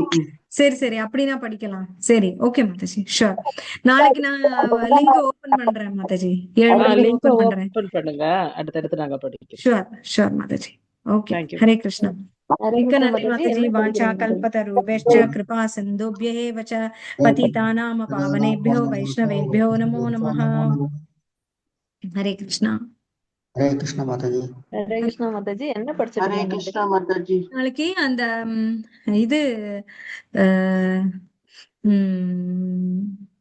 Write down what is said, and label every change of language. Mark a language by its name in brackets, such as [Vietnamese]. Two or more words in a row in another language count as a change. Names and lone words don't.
[Tamil] சரி சரி, அப்படின்னா படிக்கலாம். சரி, ஓகே மாதாஜி, ஷூர். நாளைக்கு நான் லிங்க் ஓபன் பண்றேன் மாதாஜி. 7 மணிக்கு லிங்க் ஓபன் பண்றேன். ஓபன் பண்ணுங்க, அடுத்தடுத்து நாங்க படிக்கிறோம். ஷூர் ஷூர் மாதாஜி. ஓகே. தேங்க்யூ. ஹரே கிருஷ்ணா. ஹரே மிக்க கிருஷ்ணா நன்றி மாதாஜி. மாதாஜி. என்ன வாஞ்சா படிக்கிறீங்க மாதாஜி? [Sanskrit] கல்பதருभ्यश्च कृपा सिन्धुभ्यः च पतितानां पावनेभ्यो वैष्णवेभ्यो नमो नमः. [Tamil] ஹரே கிருஷ்ணா. ஹரே கிருஷ்ண மாதாஜி. ஹரே கிருஷ்ணா மாதாஜி. என்ன படிச்சிட்டு ஹரே இருக்கீங்க கிருஷ்ண மாதாஜி. நாளைக்கு அந்த இது அஹ், உம்